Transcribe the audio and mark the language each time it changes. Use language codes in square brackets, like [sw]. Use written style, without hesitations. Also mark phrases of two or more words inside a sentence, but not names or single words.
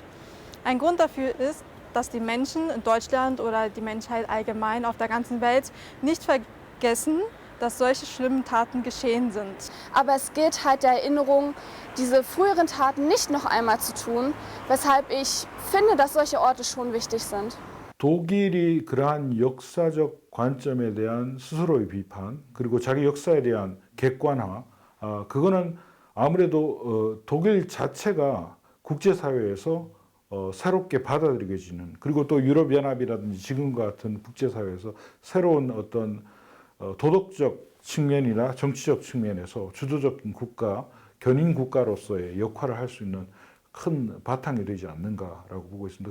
[de] Ein Grund dafür ist, dass die Menschen in Deutschland oder die Menschheit allgemein auf der ganzen Welt nicht vergessen, dass solche schlimmen Taten geschehen sind. Aber es gilt halt der Erinnerung, diese früheren Taten nicht noch einmal zu tun, weshalb ich finde, dass solche Orte schon wichtig sind. [ko] 독일이 그러한 역사적 관점에 대한 스스로의 비판, 그리고 자기 역사에 대한 객관화, 그거는 아무래도 독일 자체가 국제사회에서 새롭게 받아들여지는, 그리고 또 유럽연합이라든지 지금과 같은 국제사회에서 새로운 어떤 도덕적 측면이나 정치적 측면에서 주도적인 국가, 견인 국가로서의 역할을 할 수 있는 큰 바탕이 되지 않는가라고 보고 있습니다.